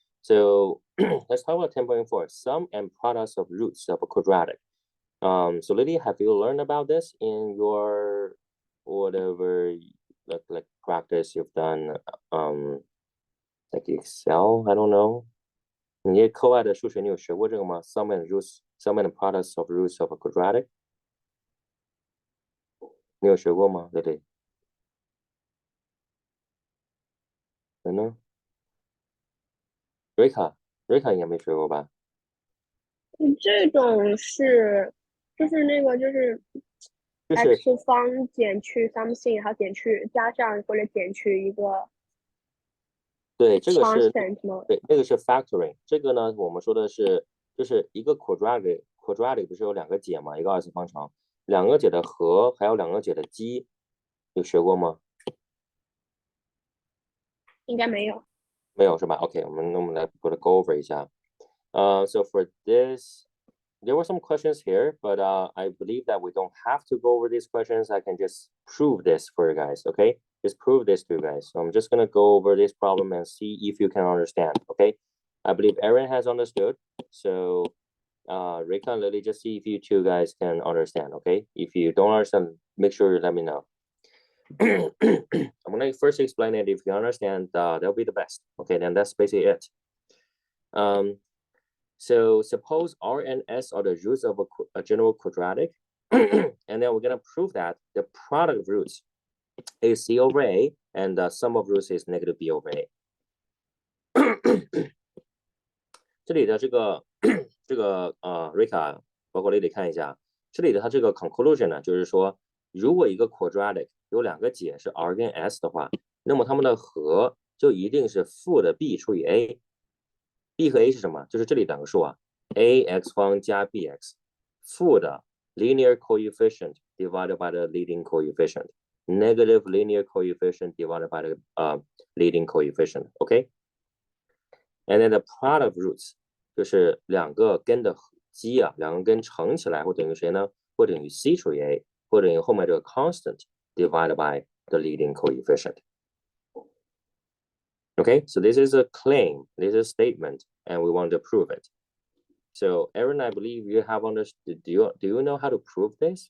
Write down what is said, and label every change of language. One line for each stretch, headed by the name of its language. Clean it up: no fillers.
English: So let's talk about 10.4, sum and products of roots of a quadratic. So Lily, have you learned about this in your whatever like practice you've done, like Excel? I don't know.
Chinese: 你课外的数学你有学过这个吗？
English: Sum and roots, sum and products of roots of a quadratic.
Chinese: 你有学过吗，Lily？人呢？Rika 应该没学过吧？这种是就是那个就是就是 x 方减去 something，然后减去加上或者减去一个对，这个是 constant 吗？对，那个是 factoring。这个呢，我们说的是就是一个 quadratic 不是有两个解吗？一个二次方程，两个解的和还有两个解的积，有学过吗？应该没有。没有是吧？OK，我们来把它
English: go over
Chinese: 一下。
English: So for this, there were some questions here, but I believe that we don't have to go over these questions. I can just prove this for you guys, okay? Just prove this to you guys. So I'm just gonna go over this problem and see if you can understand, okay? I believe Aaron has understood. So Rika and Lily, just see if you two guys can understand, okay? If you don't understand, make sure you let me know. I'm gonna first explain it. If you understand, that'll be the best. Okay, then that's basically it. So suppose R and S are the roots of a general quadratic, and then we're gonna prove that the product of roots is C over A, and the sum of roots is negative B over A.
Chinese: 这里的这个Rika，包括 Lily 看一下，这里的它这个 conclusion 呢，就是说，如果一个 quadratic 有两个解是 R 跟 S 的话，那么它们的和就一定是负的 B 除以 A。B 和 A 是什么？就是这里两个数啊 ，ax 方加 bx， 负的
English: linear coefficient divided by the leading coefficient, negative linear coefficient divided by the leading coefficient. Okay, and then the product of roots
Chinese: 就是两个根的积啊，两个根乘起来会等于谁呢？会等于 c 除以 a， 或等于后面这个
English: constant divided by the leading coefficient. Okay, so this is a claim, this is a statement, and we want to prove it. So Aaron, I believe you have understood. Do you know how to prove this?